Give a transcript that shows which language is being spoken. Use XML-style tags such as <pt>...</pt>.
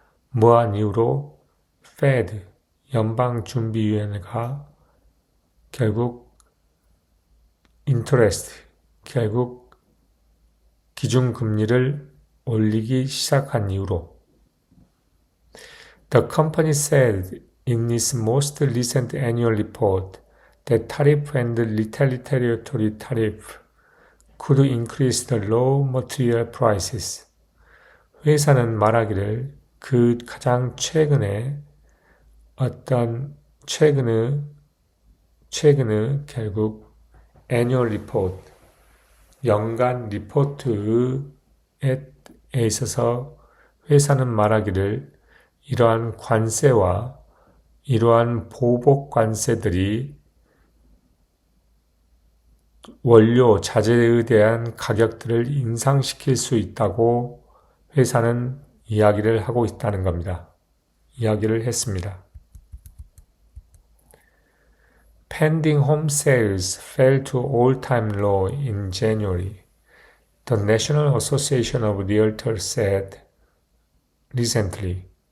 <ko>뭐한 이유로 Fed, 연방준비위원회가 결국 결국 기준금리를 올리기 시작한 이유로</ko> <en>The company said in its most recent annual report that tariff and retaliatory tariff could increase the raw material prices.</en> <ko>회사는 말하기를 그 가장 최근에 어떤 최근의 결국 애뉴얼 리포트, 연간 리포트에 있어서 회사는 말하기를 이러한 관세와 이러한 보복 관세들이 원료, 자재에 대한 가격들을 인상시킬 수 있다고 회사는 이야기를 하고 있다는 겁니다. 이야기를 했습니다.</ko> <en>Pending home sales fell to all-time low in January, the National Association of Realtors said recently.</en>